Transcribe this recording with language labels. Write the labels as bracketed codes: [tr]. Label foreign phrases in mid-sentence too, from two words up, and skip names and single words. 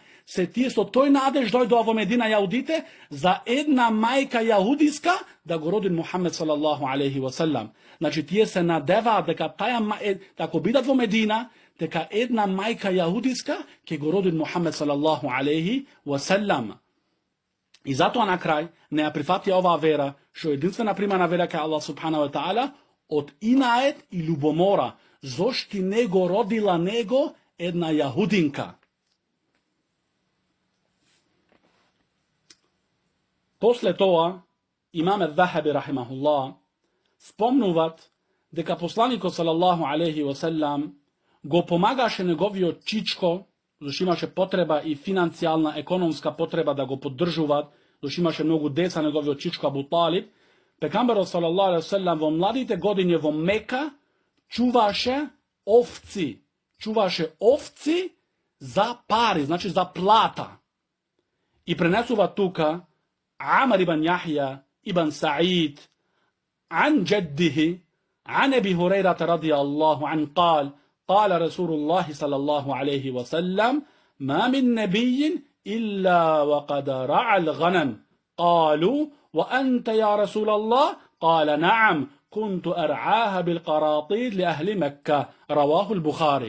[mk] Се тие со тој надеж дојдоа во Медина јаудите за една мајка јаудиска да го роди Мухамед [ar] صلى الله عليه وسلم. [mk] Значи тие се надеваат дека ако бидат во Медина, дека една мајка јаудиска ќе го роди Мухамед [ar] صلى الله عليه وسلم. [mk] И затоа на крај не ја прифатија оваа вера, што единствена примана вера кај [ar] الله سبحانه وتعالى [mk] од инает и љубомора, зошто не го родила него една јахудинка. После тоа, имаме Захаби рахимахуллах, спомнуват дека посланикот [ar] صلى الله عليه وسلم [mk] го помагаше неговиот чичко, зашто имаше потреба и финансијална, економска потреба да го поддржуваат, зашто имаше многу деца неговиот чичко Абу Талиб. Пекамберот [ar] صلى الله عليه وسلم [mk] во младите години во Мека чуваше овци за пари, значи за плата. И пренесува тука [ar] عمر بن يحيى ابن سعيد عن جده عن أبي هريرة رضي الله عنه قال قال رسول الله صلى الله عليه وسلم ما من نبي إلا وقد رعى الغنم قالوا وأنت يا رسول الله قال نعم كنت أرعاها بالقراطيد لأهل مكة رواه البخاري.